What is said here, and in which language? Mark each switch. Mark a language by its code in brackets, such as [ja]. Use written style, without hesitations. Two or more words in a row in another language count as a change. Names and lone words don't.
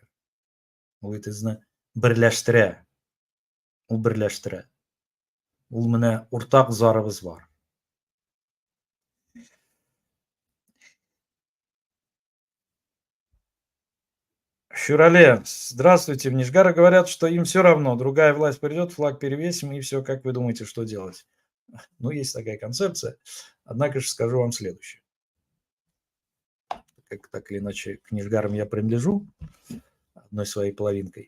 [tt] Ул безне берләштерә. Ул берләштерә. Ул менә уртак зарыбыз бар. Шурале, [ru] здравствуйте. В Нижгаре говорят, что им все равно. Другая власть придет, флаг перевесим и все. Как вы думаете, что делать? Ну, есть такая концепция. Однако же скажу вам следующее. Как так или иначе к Нижгарам я принадлежу одной своей половинкой.